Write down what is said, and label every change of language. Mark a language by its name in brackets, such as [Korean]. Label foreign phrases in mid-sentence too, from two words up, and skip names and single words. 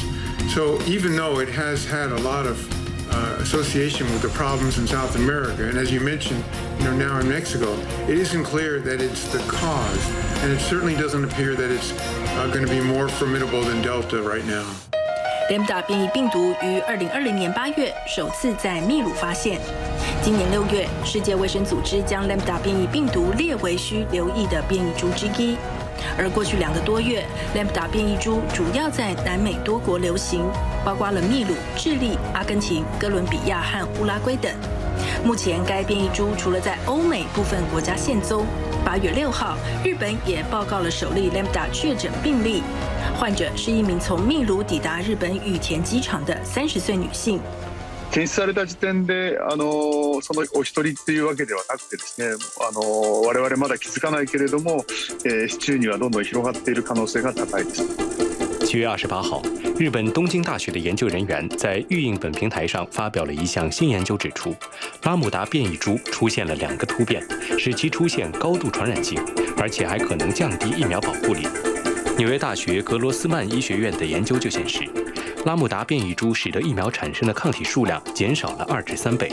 [English] So even though it has had a lot of association with the problems in South America, and as you mentioned, now in Mexico, it isn't clear that it's the cause, and it certainly doesn't appear that it's going to be more formidable than Delta right now. [Chinese] Lambda 变异病毒于2020年8月首次在秘鲁发现。今年6月，世界卫生组织将 Lambda 变异病毒列为需留意的变异株之一。而过去2个多月 ，Lambda 变异株主要在南美多国流行，包括了秘鲁、智利、阿根廷、哥伦比亚和乌拉圭等。目前，该变异株除了在欧美部分国家现踪，8月6号，日本也报告了首例 Lambda 确诊病例，患者是一名从秘鲁抵达日本羽田機場的30岁女性。 [Japanese] 検出された時点でそのお一人というわけではなくてですね、我々まだ気づかないけれども、市中にはどんどん広がっている可能性が高いです。 [Chinese] 7 月28号，日本东京大学的研究人员在预印本平台上发表了一项新研究，指出拉姆达变异株出现了2个突变，使其出现高度传染性，而且还可能降低疫苗保护力。纽约大学格罗斯曼医学院的研究就显示，拉姆达变异株使得疫苗产生的抗体数量减少了2至3倍。